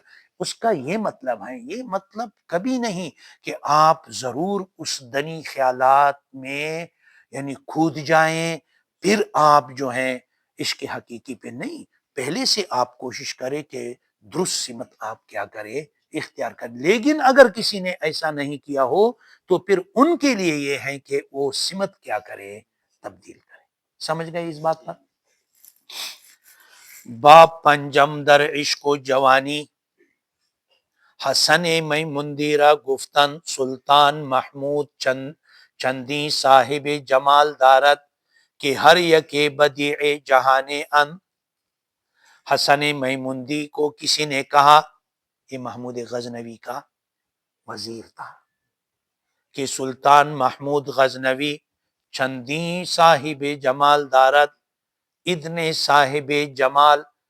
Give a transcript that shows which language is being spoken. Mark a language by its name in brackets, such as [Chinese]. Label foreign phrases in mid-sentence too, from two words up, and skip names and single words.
[Urdu] اس کا یہ مطلب ہے، یہ مطلب کبھی نہیں کہ آپ ضرور اس دنی خیالات میں یعنی کھود جائیں پھر آپ جو ہیں عشق حقیقی پہ نہیں، پہلے سے آپ کوشش کریں کہ درست سمت آپ کیا کرے، اختیار کر۔ لیکن اگر کسی نے ایسا نہیں کیا ہو تو پھر ان کے لیے یہ ہے کہ وہ سمت کیا کرے، تبدیل کرے۔ سمجھ گئے اس بات پر؟ [Persian] باب پنجم در عشق و جوانی۔ حسن میمندیرہ گفتن سلطان محمود چندی صاحب جمال دارد کہ ہر یک بدیع جہان ان۔ [Urdu] حسن میمندی کو کسی نے کہا، یہ محمود غزنوی کا وزیر تھا، کہ سلطان محمود غزنوی [Persian] چندی صاحب جمال دارد، [Urdu] اتنے صاحب جمال